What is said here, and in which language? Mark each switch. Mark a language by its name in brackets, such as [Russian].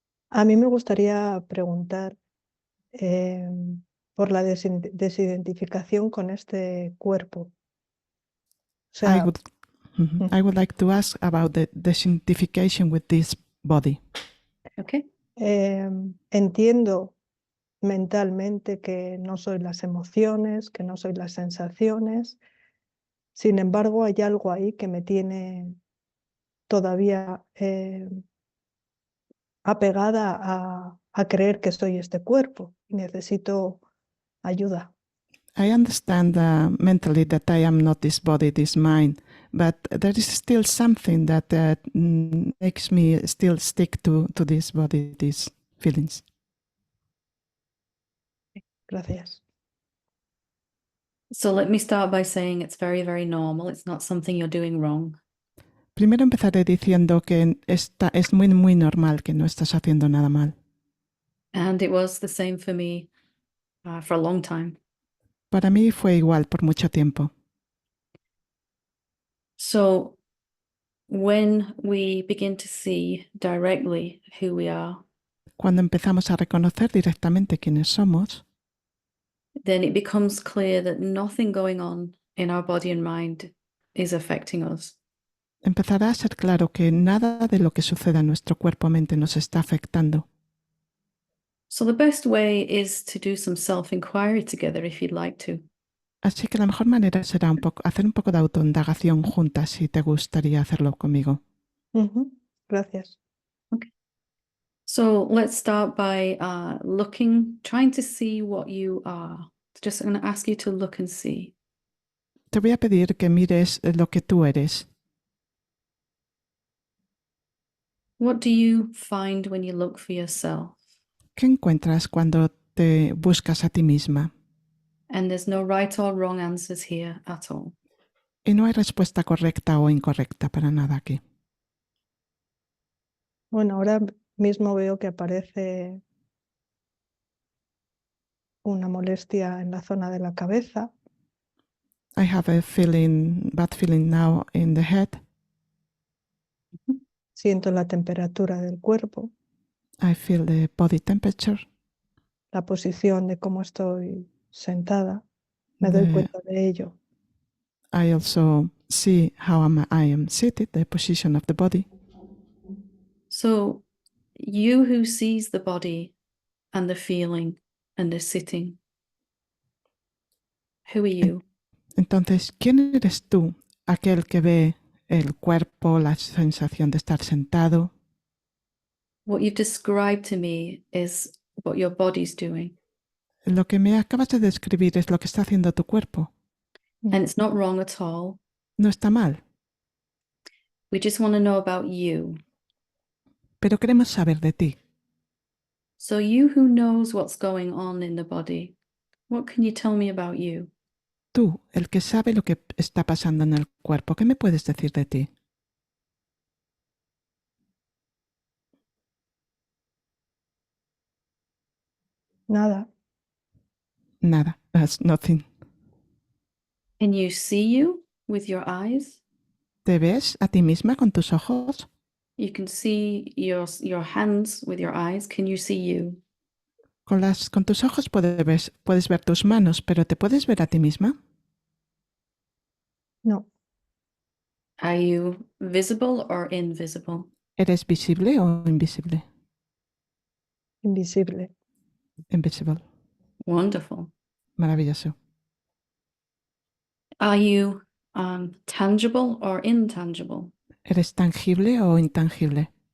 [Spanish] A mí me gustaría preguntar por la desidentificación con este cuerpo. O sea, [English] I would like to ask about the desidentification with this body. Okay. [Spanish] entiendo mentalmente que no soy las emociones, que no soy las sensaciones. Sin embargo, hay algo ahí que me tiene todavía apegada a creer que soy este cuerpo y necesito ayuda. [English] I understand mentally that I am not this body, this mind, but there is still something that makes me still stick to this body, these feelings. [Spanish] Gracias. [English] So let me start by saying it's very, very normal. It's not something you're doing wrong. [Spanish] Primero empezaré diciendo que es muy, muy normal, que no estás haciendo nada mal. [English] And it was the same for me for a long time. [Spanish] Para mí fue igual por mucho tiempo. [English] So when we begin to see directly who we are, [Spanish] Cuando empezamos a reconocer directamente quiénes somos, [English] then it becomes clear that nothing going on in our body and mind is affecting us. [Spanish] empezará a ser claro que nada de lo que suceda en nuestro cuerpo o mente nos está afectando. [English] So the best way is to do some self-inquiry together if you'd like to. [Spanish] Así que la mejor manera será hacer un poco de autoindagación juntas si te gustaría hacerlo conmigo. Ujú. Gracias. [English] So let's start by trying to see what you are. Just I'm going to ask you to look and see. [Spanish] Te voy a pedir que mires lo que tú eres. [English] What do you find when you look for yourself? [Spanish] ¿Qué encuentras cuando te buscas a ti misma? [English] And there's no right or wrong answers here at all. [Spanish] Y no hay respuesta correcta o incorrecta para nada aquí. Bueno, ahora mismo veo que aparece una molestia en la zona de la cabeza. [English] I have a bad feeling now in the head. [Spanish] Siento la temperatura del cuerpo, [English] I feel the body temperature. [Spanish] la posición de cómo estoy sentada. Me doy cuenta de ello. [English] I also see how I am seated, the position of the body. So you who sees the body and the feeling and the sitting, who are you? [Spanish] Entonces, ¿quién eres tú? Aquel que ve el cuerpo, la sensación de estar sentado. [English] What you've described to me is what your body's doing. [Spanish] Lo que me acabas de describir es lo que está haciendo tu cuerpo. [English] And it's not wrong at all. [Spanish] No está mal, [English] We just want to know about you. [Spanish] pero queremos saber de ti. [English] So you who knows what's going on in the body, what can you tell me about you? [Spanish] Tú, el que sabe lo que está pasando en el cuerpo, ¿qué me puedes decir de ti? Nada. Nada, [English] that's nothing. Can you see you with your eyes? [Spanish] ¿Te ves a ti misma con tus ojos? [English] You can see your hands with your eyes. Can you see you? [Spanish] Con tus ojos puedes ver tus manos, pero ¿te puedes ver a ti misma? No. [English] Are you visible or invisible? [Spanish] ¿Eres visible o invisible? Invisible. [English] Invisible. Wonderful. [Spanish] Maravilloso. [English] Are you tangible or intangible? [Spanish] ¿Eres tangible o intangible?